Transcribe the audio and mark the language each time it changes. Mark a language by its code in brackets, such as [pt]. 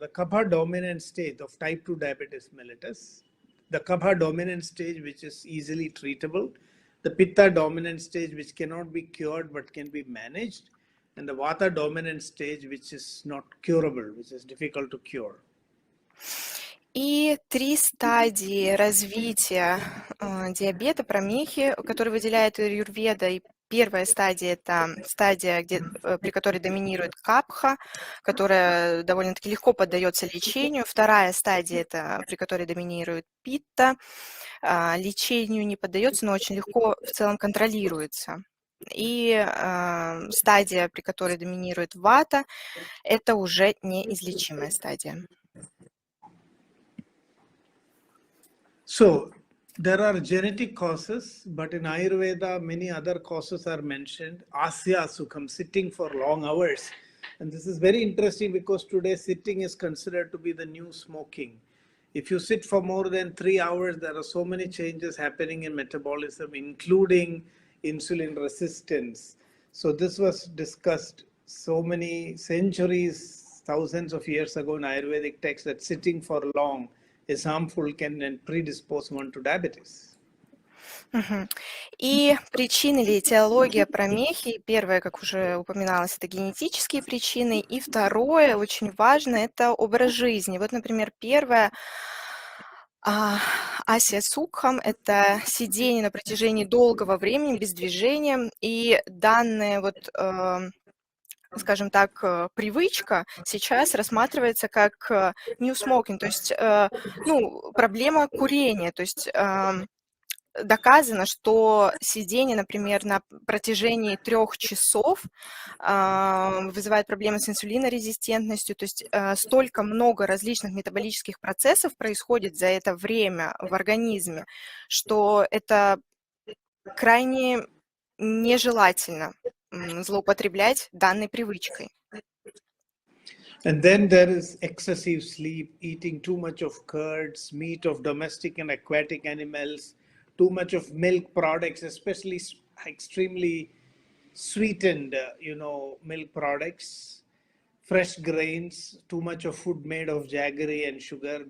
[en] The Kapha dominant stage of type 2 diabetes mellitus, the Kapha dominant stage which is easily treatable, the Pitta dominant stage which cannot be cured but can be managed, and the Vata dominant stage which is not curable, which is difficult to cure. [ru] И три стадии развития диабета, промехи, которые выделяет Аюрведа. И первая стадия – это стадия, при которой доминирует капха, которая довольно-таки легко поддается лечению. Вторая стадия – это при которой доминирует питта. Лечению не поддается, но очень легко в целом контролируется. И стадия, при которой доминирует вата, это уже неизлечимая стадия. [en] So there are genetic causes, but in Ayurveda, many other causes are mentioned. Asya Sukham, sitting for long hours. And this is very interesting because today sitting is considered to be the new smoking. If you sit for more than 3 hours, there are so many changes happening in metabolism, including insulin resistance. So this was discussed so many centuries, thousands of years ago in Ayurvedic texts that sitting for long is harmful, can predispose one to diabetes. [ru] И причины или этиология промехи, первое, как уже упоминалось, это генетические причины, и второе, очень важно, это образ жизни. Вот, например, первое, асия сукхам – это сидение на протяжении долгого времени без движения, и данные скажем так, привычка сейчас рассматривается как [en] new smoking, [ru] то есть, ну, проблема курения, то есть доказано, что сидение, например, на протяжении 3 часов вызывает проблемы с инсулинорезистентностью, то есть столько много различных метаболических процессов происходит за это время в организме, что это крайне нежелательно злоупотреблять данной привычкой. [en] And then there is excessive sleep, eating too much of curds, meat of domestic and aquatic animals, too much of milk products, especially extremely sweetened, milk products, fresh grains, too much of food made of jaggery and sugar.